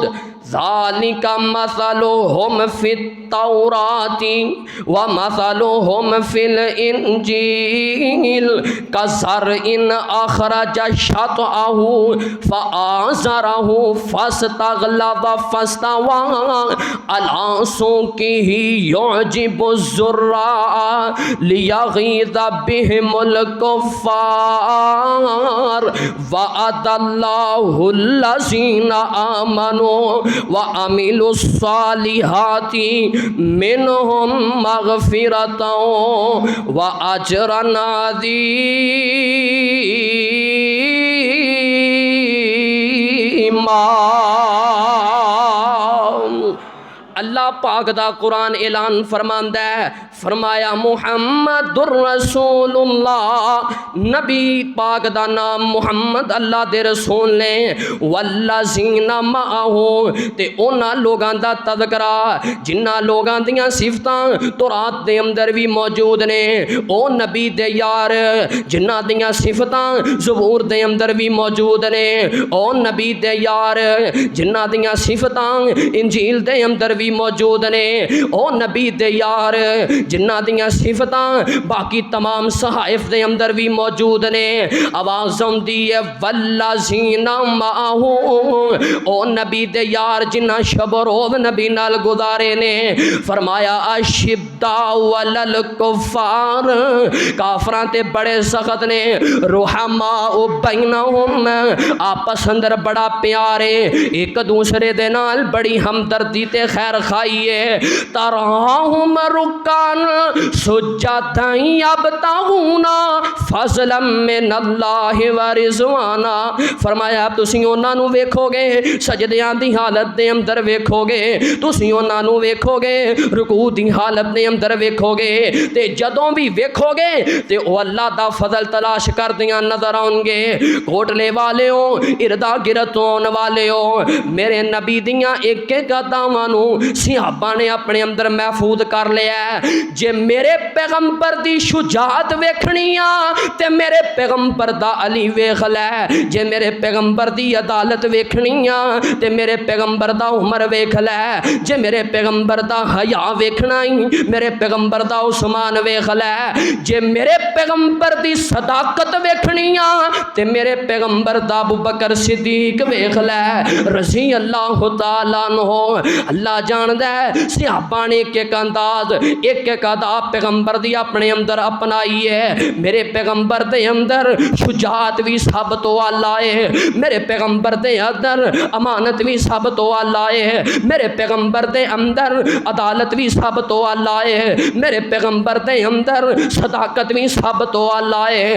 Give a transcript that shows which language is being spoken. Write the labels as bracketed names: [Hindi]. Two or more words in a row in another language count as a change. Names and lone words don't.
[Arabic] ذالک مثلہم فی التوراۃ ومثلہم فی الانجیل کزرع اخرج شطأہ فآزرہ فاستغلظ فاستوى علی سوقہ یعجب الزراع لیغیظ بہم الکفار وعد اللہ الذین آمنوا وعملوا الصالحات منہم مغفرتا واجرا عظیما۔ [Punjabi] اللہ پاک دا قرآن اعلان فرماندا ہے، فرمایا [Arabic] محمد الرسول اللہ، [Punjabi] نبی پاک دا نام محمد اللہ دے رسول نے، [Arabic] والذین معہ [Punjabi] تے اونا لوگاں دا تذکرہ جنہ لوگاں دیاں صفتاں تورات دے اندر بھی موجود نے، او نبی دے یار جنہ دیاں صفتاں زبور دے اندر بھی موجود نے، او نبی دے یار جنہ دیاں صفتاں انجیل دے اندر بھی موجود نے، او نبی دے یار جنہ دیاں صفتاں باقی تمام صحائف دے اندر بھی موجود نے۔ آواز آندی ہے [Arabic] والذین معہ، [Punjabi] او نبی دے یار جنہ شب و روز نبی نال گزارے نے، فرمایا [Arabic] اشداء علی الکفار، [Punjabi] کافراں تے بڑے سخت نے، [Arabic] رحماء بینہم، [Punjabi] آپس اندر بڑا پیارے، ایک دوسرے دے نال بڑی ہمدردی تے خیر خائیے، [Arabic] تراہم رکعا سجدا یبتغون فضلا من اللہ ورضوانا، [Punjabi] فرمایا تسی انہاں نو ویکھو گے سجدیاں دی حالت دے اندر ویکھو گے، تسی انہاں نو ویکھو گے رکوع دی حالت دے اندر ویکھو گے، تے جدوں بھی ویکھو گے تے او اللہ دا فضل تلاش کردیاں نظر آؤں گے۔ کوٹلے والیوں، اردا گرد ہون والیوں، میرے نبی دیاں ایک ایک اداواں نو صحابہ نے اپنے اندر محفوظ کر لیا ہے۔ جے میرے پیغمبر دی شجاعت ویکھنیاں تے میرے پیغمبر دا علی ویکھ لے، جے میرے پیغمبر دی عدالت ویکھنیاں تے میرے پیغمبر دا عمر ویکھ لے، جے میرے پیغمبر دا حیا ویکھنا ہی میرے پیغمبر دا عثمان ویکھ لے، جے میرے پیغمبر دی صداقت ویکھنیاں تے میرے پیغمبر دا ابو بکر صدیق ویکھ لے [Arabic] رضی اللہ تعالیٰ عنہ۔ [Punjabi] اللہ جاندہ ہے صحابہ نے ایک ایک انداز ایک ایک ادا پیغمبر دی اپنے اندر اپنائی ہے۔ میرے پیغمبر دے اندر شجاعت بھی سب تو اللہ ہے، میرے پیغمبر دے اندر امانت بھی سب تو اللہ ہے، میرے پیغمبر دے اندر عدالت بھی سب تو اللہ ہے، میرے پیغمبر دے اندر صداقت بھی سب تو آلہ ہے۔